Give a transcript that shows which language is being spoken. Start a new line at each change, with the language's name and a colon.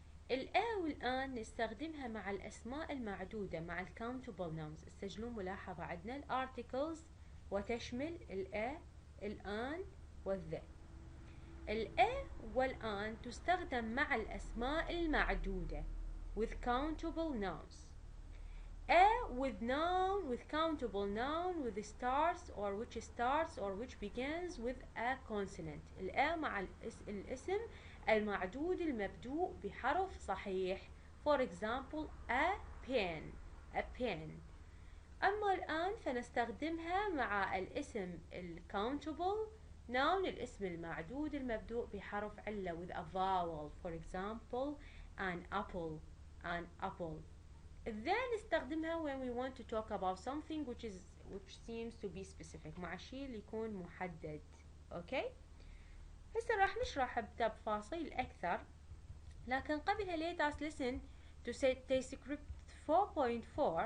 Arabic: الأ والآن نستخدمها مع الأسماء المعدودة مع الكاونتبل nouns. استجلوا ملاحظة عندنا الارتيكلز وتشمل الأ الآن والذا. الأ والآن تستخدم مع الأسماء المعدودة
English: with countable nouns. with noun with countable noun with starts or which begins with a consonant.
Arabic: الأ مع الاسم المعدود المبدوء بحرف صحيح.
English: For example, a pen.
Arabic: أما الآن فنستخدمها مع الاسم countable noun, الاسم المعدود المبدوء بحرف علة
English: with a vowel. For example, an apple. Then نستخدمها when we want to talk about something which seems to be specific,
Arabic: مع شيء اللي يكون محدد. اوكي, هسه راح نشرح بتفاصيل أكثر, لكن قبلها
English: let us listen to script 4.4.